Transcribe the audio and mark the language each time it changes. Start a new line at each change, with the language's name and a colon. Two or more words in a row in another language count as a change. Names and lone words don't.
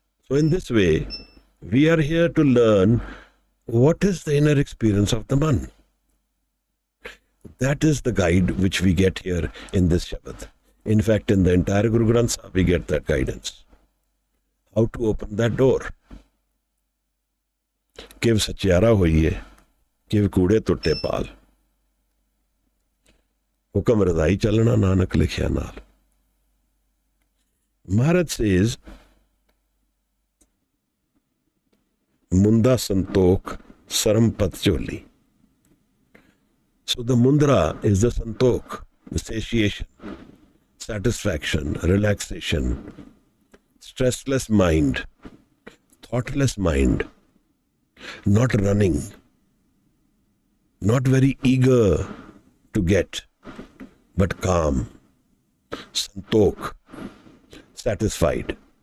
English: So in this way, we are here to learn what is the inner experience of the man. That is the guide which we get here in this Shabad. In fact, in the entire Guru Granth Sahib, we get that guidance. How to open that door.
Punjabi: ਕਿਵ ਸਚਿਆਰਾ ਹੋਈਐ, ਕਿਵ ਕੂੜੈ ਤੁਟੈ ਪਾਲਿ. ਹੁਕਮਿ ਰਜਾਈ ਚਲਣਾ ਨਾਨਕ ਲਿਖਿਆ ਨਾਲਿ.
English: Maharaj says,
Punjabi: ਮੁੰਦਾ ਸੰਤੋਖ ਸਰਮ ਪਤਚੋਲੀ.
English: So the mundra is the santokh, the satiation, satisfaction, relaxation, stressless mind, thoughtless mind, not running, not very eager to get, but calm, santokh, satisfied.